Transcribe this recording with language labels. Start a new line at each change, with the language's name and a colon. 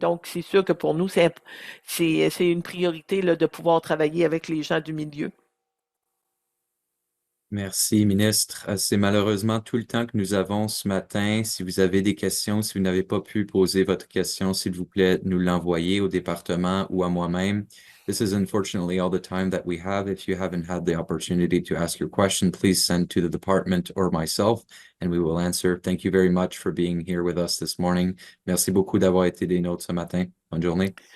French: Donc, c'est sûr que pour nous, c'est une priorité là, de pouvoir travailler avec les gens du milieu. Merci, ministre. C'est malheureusement tout le temps que nous avons ce matin. Si vous avez des questions, si vous n'avez pas pu poser votre question, s'il vous plaît, nous l'envoyer au département ou à moi-même.
English: This is unfortunately all the time that we have. If you haven't had the opportunity to ask your question, please send to the department or myself, and we will answer. Thank you very much for being here with us this morning.
French: Merci beaucoup d'avoir été des nôtres ce matin. Bonne journée.